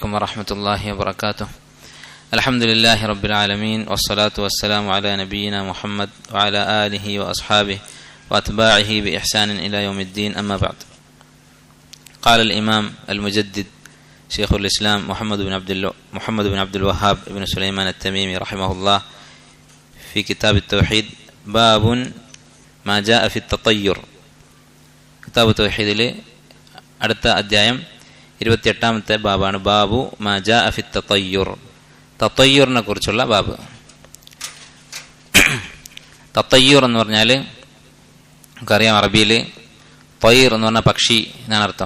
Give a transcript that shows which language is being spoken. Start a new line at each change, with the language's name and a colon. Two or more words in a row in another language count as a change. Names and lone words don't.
Arabic: عليكم ورحمة الله وبركاته. الحمد لله رب العالمين والصلاة والسلام على نبينا محمد وعلى آله وأصحابه وأتباعه بإحسان إلى يوم الدين. أما بعد. قال الإمام المجدد شيخ الإسلام محمد بن عبد الوهاب بن سليمان التميمي رحمه الله في كتاب التوحيد باب ما جاء في التطير.
Malayalam: കിതാബ് തൗഹീദിലെ അടുത്ത അധ്യായം 28ാമത്തെ ബാബാണ്.
Arabic: باب ما جاء في التطير.
Malayalam: തതയ്യുറിനെ കുറിച്ചുള്ള ബാബ്. തതയ്യുർ എന്ന് പറഞ്ഞാൽ നമുക്കറിയാം, അറബിയിൽ തയ്ർ എന്ന് പറഞ്ഞാൽ പക്ഷി എന്നാണ് അർത്ഥം.